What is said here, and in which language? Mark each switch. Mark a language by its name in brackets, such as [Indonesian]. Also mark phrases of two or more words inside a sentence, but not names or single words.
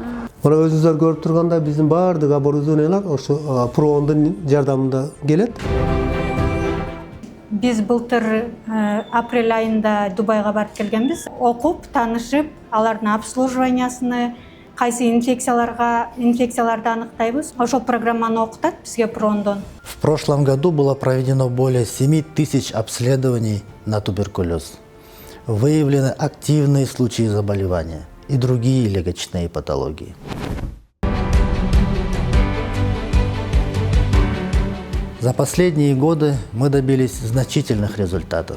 [Kyrgyz] Мына өзүңүздөр көрүп тургандай биздин баардык оборудованиялар ошо ПРООНдун жардамында келет. Biz былтыр апрель айында Дубайга барып келгенбиз. Окуп, таанышып, алардын обслуживаниясыны, кайсы инфекцияларды аныктайбыз. Ошол программаны окутат бизге ПРООНдон. [Russian] В прошлом году было проведено более 7000 обследований на туберкулез. Выявлены активные случаи заболевания и другие легочные патологии. За последние годы мы добились значительных результатов.